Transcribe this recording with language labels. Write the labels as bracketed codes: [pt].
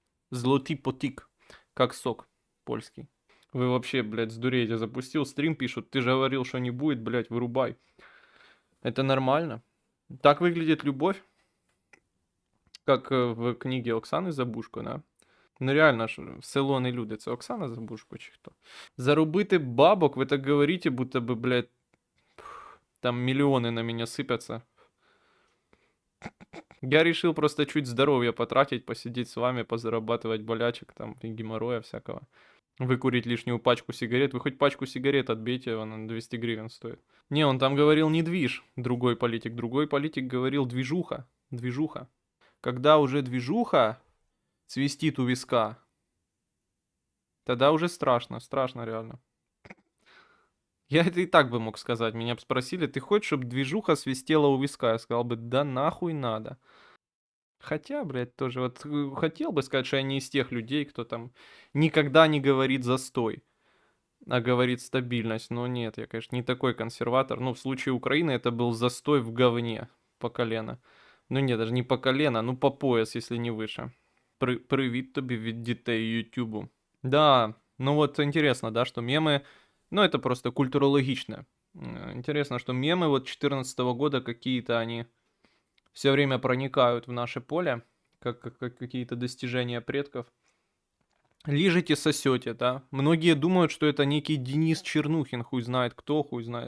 [ru] Злотый потик, как сок польский. Вы вообще, блядь, сдуреете, запустил стрим, пишут, ты же говорил, что не будет, блядь, вырубай. Это нормально. Так выглядит любовь, как в книге Оксаны Забушко, да. [uk] Ну реально ж, село не люди, це Оксана Забушко чи хто? Зарубити бабок, [ru] ви так говорите, будто бы, блядь, там миллионы на меня сыпятся. Я решил просто чуть здоровья потратить, посидеть с вами, позарабатывать болячек там и геморроя всякого. Выкурить лишнюю пачку сигарет. Вы хоть пачку сигарет отбейте, она 200 гривен стоит. Не, он там говорил не движ, другой политик. Другой политик говорил движуха. Движуха. Когда уже движуха свистит у виска, тогда уже страшно, страшно реально. Я это и так бы мог сказать. Меня бы спросили, ты хочешь, чтобы движуха свистела у виска? Я сказал бы, да нахуй надо. Хотя, блядь, тоже вот хотел бы сказать, что я не из тех людей, кто там никогда не говорит застой, а говорит стабильность. Но нет, я, конечно, не такой консерватор. Ну, в случае Украины это был застой в говне по колено. Ну, нет, даже не по колено, ну, по пояс, если не выше. [uk] Привіт тобі від дітей Ютубу. [ru] Да, ну вот интересно, да, что мемы, ну это просто культурологично. Интересно, что мемы вот 2014 года какие-то они все время проникают в наше поле, как какие-то достижения предков. Лижете, сосете, да. Многие думают, что это некий Денис Чернухин, хуй знает кто, хуй знает.